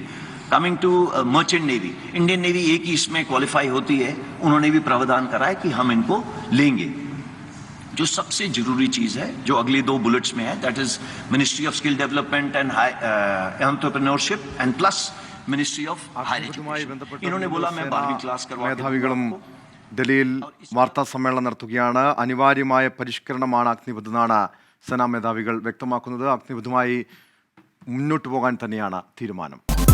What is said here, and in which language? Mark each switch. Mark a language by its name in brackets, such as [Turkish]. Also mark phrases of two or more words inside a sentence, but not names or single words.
[English] coming to merchant navy, Indian navy [Hindi] एक ही इसमें क्वालिफाई होती है, उन्होंने भी प्रावधान करा है कि हम इनको लेंगे। जो सबसे जरूरी चीज है जो अगली 2 बुलेट्स में है, [English] that is Ministry of Skill Development and Entrepreneurship and plus Ministry of Higher Education. [Hindi] इन्होंने बोला मैं 12वीं क्लास करवा। [Malayalam] ഡൽഹിയിൽ വാർത്താ സമ്മേളനം നടത്തുകയാണ്. അനിവാര്യമായ പരിഷ്കരണമാണ് അഗ്നിപഥെന്നാണ് സേനാ മേധാവികൾ വ്യക്തമാക്കുന്നത്. അഗ്നിപഥുമായി മുന്നോട്ട് പോകാൻ തന്നെയാണ് തീരുമാനം.